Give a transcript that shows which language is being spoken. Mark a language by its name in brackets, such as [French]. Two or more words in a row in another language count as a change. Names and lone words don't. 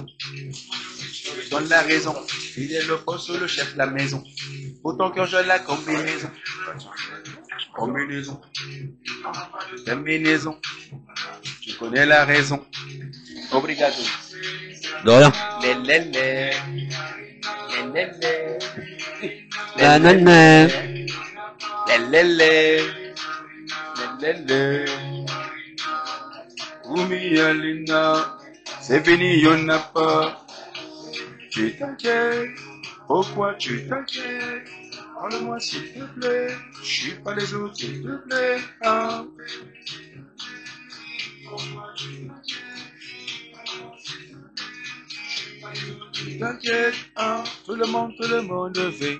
[French] Je donne la raison. Il est le boss, le chef de la maison. Autant que je la combinaison. Combinaison. Combinaison. Tu connais la raison. Obrigado. De rien. Lélélé. Lélélé. Nanana. Lélélé. Lélélé. Oumi Alina. C'est fini, y'en a pas. Tu t'inquiètes. Pourquoi tu t'inquiètes? Parle-moi s'il te plaît. Je suis pas les autres, s'il te plaît. Ah. T'inquiète, hein, tout le monde fait.